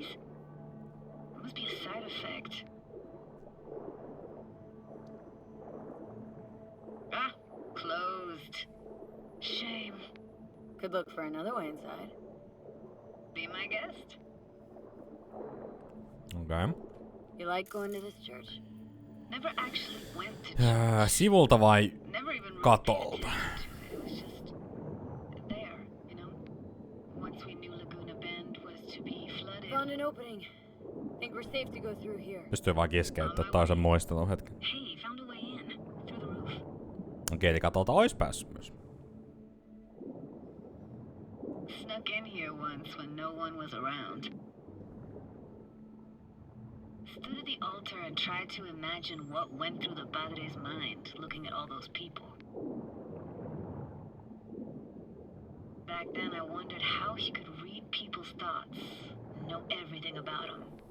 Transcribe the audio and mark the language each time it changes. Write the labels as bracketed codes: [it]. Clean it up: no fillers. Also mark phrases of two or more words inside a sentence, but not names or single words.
[en] It must be a side effect. Ah, closed. Shame. Could look for another way inside. Be my guest. Okay. You like going to this church? Never actually went to church. [fi] Sivulta vai [en] Never even really [fi] katolta? [en] paid attention to it. It was just there, you know? Once we knew Laguna Bend was to be flooded. Found an opening. Think we're safe to go through here. [fi] Pystyy vaan keskeyttää toisen muistelun hetken. [en] Hey, found a way in. Through the roof. [fi] Okei, eli katolta ois päässyt myös. [en] Snuck in here once when no one was around. Stood at the altar and tried to imagine what went through the padre's mind looking at all those people. Back then I wondered how he could read people's thoughts and know everything about them.